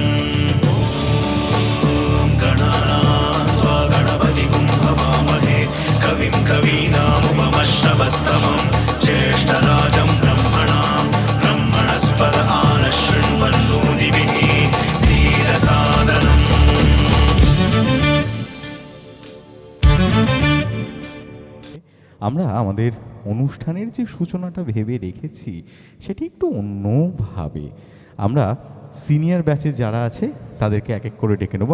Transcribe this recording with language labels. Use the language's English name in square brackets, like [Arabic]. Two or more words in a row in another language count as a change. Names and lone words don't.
[Sanskrit] गणानात्वा गणपतिगुं हवामहे कविं कवीनामुपमश्रवस्तमं ज्येष्ठराजं ब्रह्मणस्पद आनशृण्वन्नोतिभिः सीदसादनम्। [Bangla] আমরা আমাদের অনুষ্ঠানের যে সূচনাটা ভেবে রেখেছি সেটি একটু অন্যভাবে। আমরা সিনিয়র ব্যাচে যারা আছে তাদেরকে এক এক করে ডেকে নেবো।